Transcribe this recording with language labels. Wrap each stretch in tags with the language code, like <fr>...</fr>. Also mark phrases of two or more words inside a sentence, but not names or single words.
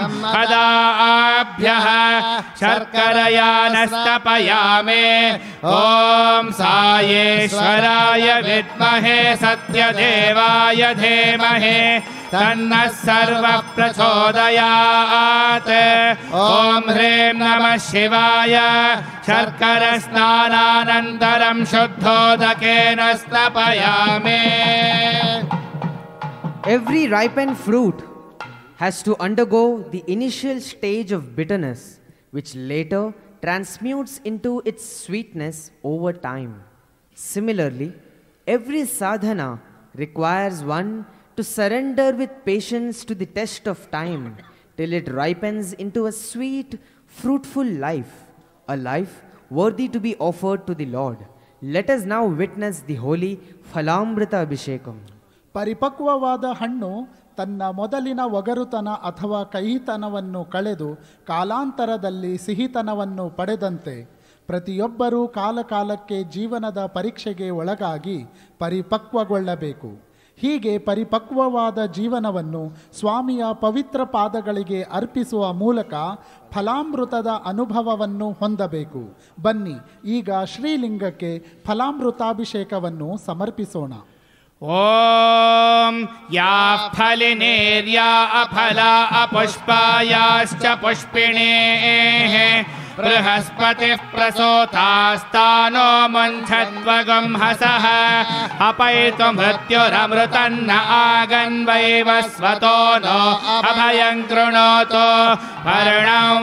<sa>हदाभ्यः शर्करया नस्तपयामे ॐ सायेश्वराय विद्महे सत्यदेवाय धीमहि तन्नः सर्वः प्रचोदयात् ॐ ह्रीं नमः शिवाय शर्करस्नानानन्तरं शुद्धोदकेन स्नपयामि.</sa> <en>Every ripened fruit has to undergo the initial stage of bitterness, which later transmutes into its sweetness over time. Similarly, every sadhana requires one to surrender with patience to the test of time till it ripens into a sweet, fruitful life, a life worthy to be offered to the Lord. Let us now witness the holy Phalamrita Abhishekam.</en> <kn>ಪರಿಪಕ್ವವಾದ ಹಣ್ಣು ತನ್ನ ಮೊದಲಿನ ಒಗರುತನ ಅಥವಾ ಕಹಿತನವನ್ನು ಕಳೆದು ಕಾಲಾಂತರದಲ್ಲಿ ಸಿಹಿತನವನ್ನು ಪಡೆದಂತೆ ಪ್ರತಿಯೊಬ್ಬರೂ ಕಾಲಕಾಲಕ್ಕೆ ಜೀವನದ ಪರೀಕ್ಷೆಗೆ ಒಳಗಾಗಿ ಪರಿಪಕ್ವಗೊಳ್ಳಬೇಕು. ಹೀಗೆ ಪರಿಪಕ್ವವಾದ ಜೀವನವನ್ನು ಸ್ವಾಮಿಯ ಪವಿತ್ರ ಪಾದಗಳಿಗೆ ಅರ್ಪಿಸುವ ಮೂಲಕ ಫಲಾಮೃತದ ಅನುಭವವನ್ನು ಹೊಂದಬೇಕು. ಬನ್ನಿ ಈಗ ಶ್ರೀಲಿಂಗಕ್ಕೆ ಫಲಾಮೃತಾಭಿಷೇಕವನ್ನು ಸಮರ್ಪಿಸೋಣ.</kn> <sa>ॐ याः फलिनेर्या अफला अपुष्पायाश्च पुष्पिणेः बृहस्पतिः प्रसूतास्तानो मुञ्छध्वगुंहसः अपैतु मृत्युरमृतन्न आगन्वैव स्वतो नो अभयं कृणोतु पर्णौ</sa>